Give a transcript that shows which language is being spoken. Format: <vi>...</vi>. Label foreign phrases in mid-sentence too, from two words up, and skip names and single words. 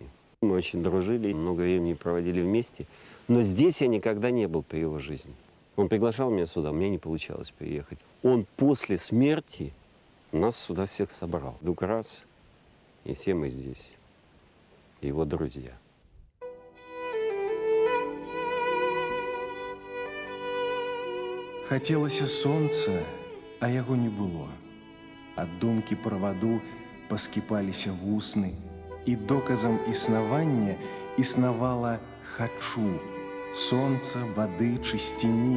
<ru>Мы очень дружили, много времени проводили вместе. Но здесь я никогда не был при его жизни. Он приглашал меня сюда, мне не получалось приехать. Он после смерти нас сюда всех собрал. Вдруг раз, и все мы здесь, его друзья.</ru> <be>Хацелася сонца, а яго не было. Ад думкі пра ваду паскіпаліся вусны, і доказам існавання існавала «хачу» сонца, вады, чысціні.</be>